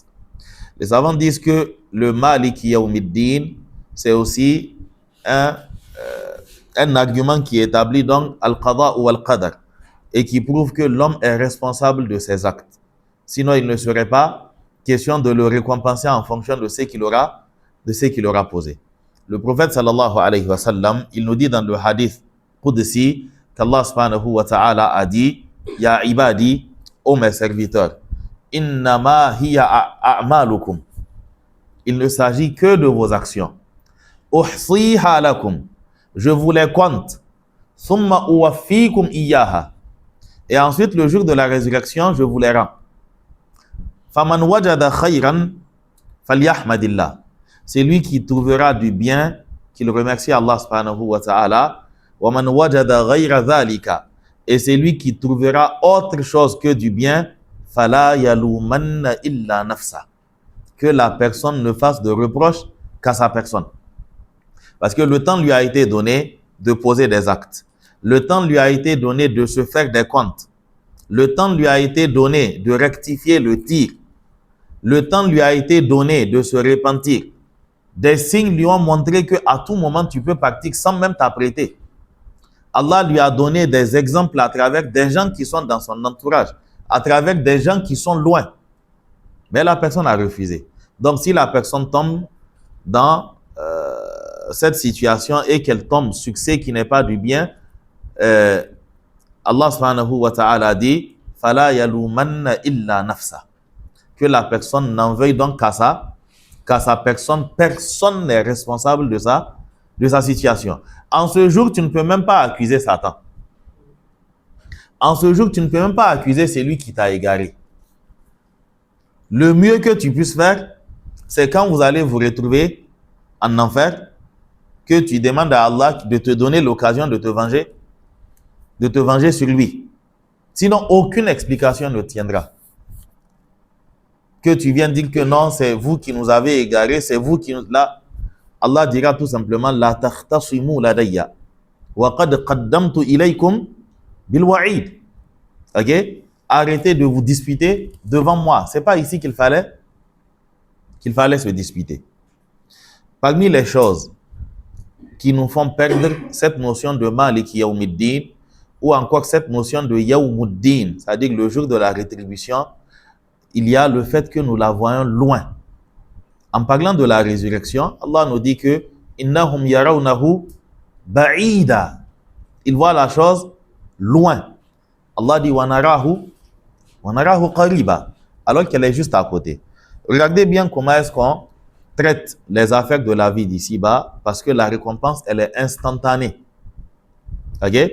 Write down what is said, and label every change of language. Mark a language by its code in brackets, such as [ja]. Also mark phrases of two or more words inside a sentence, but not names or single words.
[fr] Les savants disent que le [ar] مالك يوم الدين, [fr] c'est aussi un argument qui établit donc Al-Qada ou Al-Qadar et qui prouve que l'homme est responsable de ses actes. Sinon, il ne serait pas question de le récompenser en fonction de ce qu'il aura posé. Le prophète [ar] صلى الله عليه وسلم, [fr] il nous dit dans le [ar] حديث قدسي [fr] qu'Allah [ar] سبحانه وتعالى [fr] a dit [ar] يا عبادي, [fr] ô mes serviteurs, [ar] إنما هي أعمالكم. [fr] Il ne s'agit que de vos actions. [ar] أحصيها لكم. [fr] Je vous les compte. [ar] ثم أوفيكم إياها. [fr] Et ensuite, le jour de la résurrection, je vous les rends. [ar] فمن وجد خيرا فليحمد الله. [fr] C'est lui qui trouvera du bien, qu'il remercie Allah [ar] سبحانه وتعالى. ومن وجد غير ذلك. [fr] Et c'est lui qui trouvera autre chose que du bien, [ar] فلا يلومن إلا نفسه. [fr] Que la personne ne fasse de reproche qu'à sa personne. Parce que le temps lui a été donné de poser des actes. Le temps lui a été donné de se faire des comptes. Le temps lui a été donné de rectifier le tir. Le temps lui a été donné de se repentir. Des signes lui ont montré qu'à tout moment, tu peux partir sans même t'apprêter. Allah lui a donné des exemples à travers des gens qui sont dans son entourage, à travers des gens qui sont loin. Mais la personne a refusé. Donc, si la personne tombe dans cette situation et qu'elle tombe sur ce qui n'est pas du bien, Allah [ar] سبحانه وتعالى [fr] dit « [ar] فلا يلومن إلا نفسه [fr] » que la personne n'en veuille donc qu'à sa personne. Personne n'est responsable de de sa situation. En ce jour, tu ne peux même pas accuser Satan. En ce jour, tu ne peux même pas accuser celui qui t'a égaré. Le mieux que tu puisses faire, c'est quand vous allez vous retrouver en enfer, que tu demandes à Allah de te donner l'occasion de te venger sur lui. Sinon, aucune explication ne tiendra. Que tu viennes dire que non, c'est vous qui nous avez égarés, c'est vous qui nous... Là, Allah dira tout simplement, [ar] لا تختصموا لدي وقد قدمت إليكم بالوعيد. Ok? [fr] Arrêtez de vous disputer devant moi. C'est pas ici qu'il fallait se disputer. Parmi les choses qui nous font perdre cette notion de [ar] مالك يوم الدين [fr] ou encore cette notion de Yawmuddin, c'est-à-dire le jour de la rétribution, il y a le fait que nous la voyons loin. En parlant de la résurrection, Allah nous dit que [ar] إنهم يرونه بعيدا. [fr] Il voit la chose loin. Allah dit [ar] ونراه قريبا, [fr] alors qu'elle est juste à côté. Regardez bien comment est-ce qu'on traite les affaires de la vie d'ici-bas, parce que la récompense, elle est instantanée. Ok?